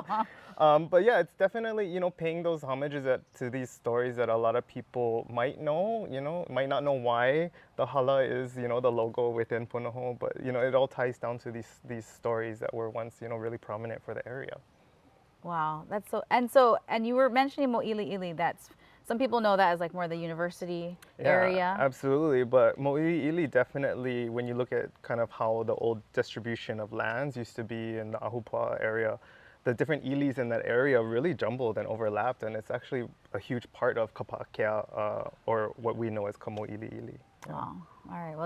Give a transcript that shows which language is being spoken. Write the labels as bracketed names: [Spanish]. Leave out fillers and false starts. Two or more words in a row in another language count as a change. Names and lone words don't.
[English] But yeah, it's definitely, paying those homages to these stories that a lot of people might know, might not know why the hala is, the logo within Punahou, but, it all ties down to these stories that were once, really prominent for the area. Wow, that's and you were mentioning moʻiliʻili. That's, some people know that as like more the university area. Absolutely, but moʻiliʻili definitely, when you look at kind of how the old distribution of lands used to be in the Ahupua area, the different ilis in that area really jumbled and overlapped, and it's actually a huge part of Kapakea, or what we know as Kamoʻiliʻili. Yeah. Wow. All right.